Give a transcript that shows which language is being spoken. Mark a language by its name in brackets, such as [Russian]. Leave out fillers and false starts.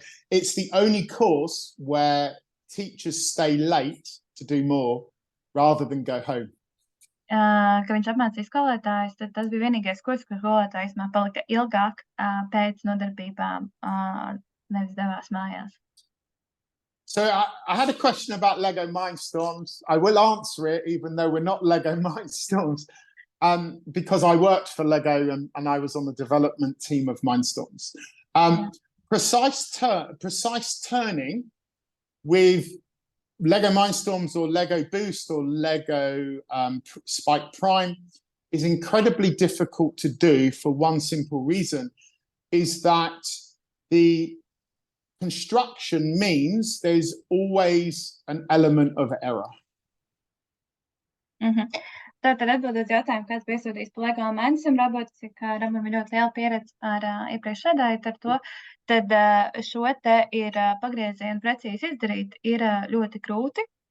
[English] it's the only course where teachers stay late to do more rather than go home. [Latvian] Ka viņš apmācīja skolotājus, tad tas bija vienīgais kurs, kur skolotājs palika ilgāk pēc nodarbībām, nevis devās mājās. [English] So I had a question about Lego Mindstorms. I will answer it, even though we're not Lego Mindstorms, because I worked for Lego and I was on the development team of Mindstorms. Precise turning with Lego Mindstorms or Lego Boost or Lego Spike Prime is incredibly difficult to do for one simple reason, is that the construction means there's always an element of error. [Latvian] Tātad atbildot jautājumu, kāds bija iesūtījis par Lego Mindstorm robotiku, Robam ir ļoti liela pieredze ar iepriekš strādājot ar to, tad šo te ir pagriezienu precīzi izdarīt ir ļoti grūti.